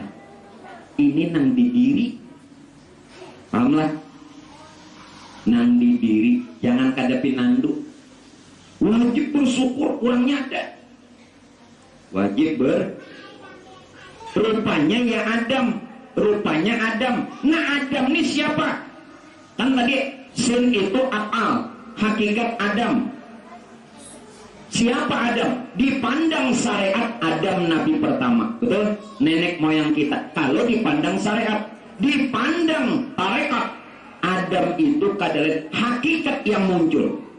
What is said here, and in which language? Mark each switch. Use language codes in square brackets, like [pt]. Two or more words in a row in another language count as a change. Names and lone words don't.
[bjn] Ini nang di diri, pahamlah? Nang di diri, jangan kada pinandu. [id] Wajib bersyukur, kurangnya ada. Wajib rupanya ya Adam, rupanya Adam. Nah Adam ini siapa? Kan tadi sin itu af'al, hakikat Adam. Siapa Adam? Dipandang syariat Adam Nabi pertama, betul? Nenek moyang kita. [bjn] Kalau dipandang syariat, dipandang tarekat, Adam itu kadalah hakikat yang muncul.